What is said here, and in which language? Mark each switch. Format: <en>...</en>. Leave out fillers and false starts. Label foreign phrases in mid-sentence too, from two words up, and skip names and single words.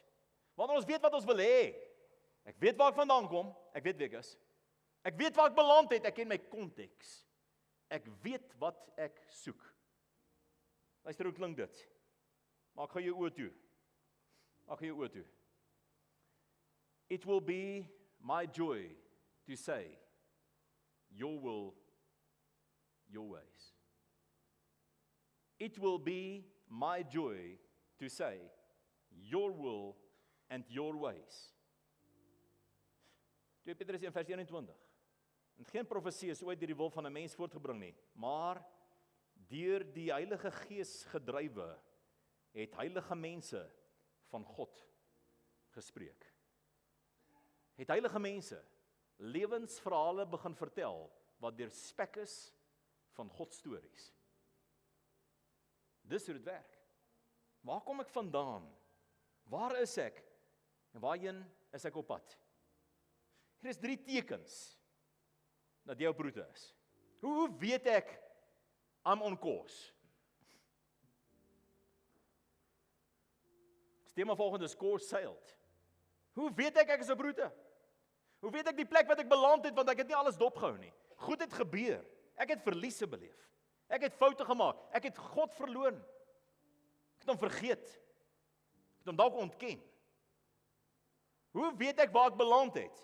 <af>Wanneer ons weet wat ons wil hê. Ek weet waar ek vandaan kom. Ek weet wie ek is. Ek weet waar ek beland het. Ek ken my konteks. Ek weet wat ek soek. Luister hoe klink dit. Maak gou jou oë toe. Maak jou oë toe.</af> <en>It will be my joy to say, your will, your ways. It will be my joy to say, your will and your ways.</en> <af>2 Petrus 1 vers 21. En geen profesie is ooit deur die wil van 'n mens voortgebring nie, maar deur die Heilige Gees gedrywe het heilige mense van God gespreek. Het heilige mense lewensverhale begin vertel wat deurspek is van God stories. Dis hoe dit werk. Waar kom ek vandaan? Waar is ek? En waarheen is ek op pad? Hier is 3 tekens dat jy op roete is. Hoe weet ek</af> <en>I'm on course?</en> <af>Die tema volgende is</af> <en>course sailed.</en> <af>Hoe weet ek is op roete? Hoe weet ek die plek wat ek beland het, want ek het nie alles dopgehou nie. Goed het gebeur. Ek het verliese beleef. Ek het foute gemaak. Ek het God verloon. Ek het hom vergeet. Ek het hom dalk ontken. Hoe weet ek waar ek beland het?</af>